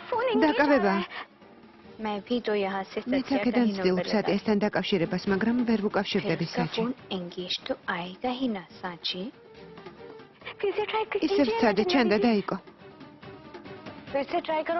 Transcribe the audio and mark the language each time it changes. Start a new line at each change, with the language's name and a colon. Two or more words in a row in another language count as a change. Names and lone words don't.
Georgian: დაკავება.
Hindi: मैं भी तो यहाँ से
Georgian: მეც აქედან ვცდილობ სატიასთან დაკავშირებას, მაგრამ ვერ ვუკავშირდები საჭი.
Hindi: एंगेज तो आएगा ही ना साची
Georgian: ისევ ვცადე, ჩანდა დაიკო.
Hindi: फिर से ट्राई करो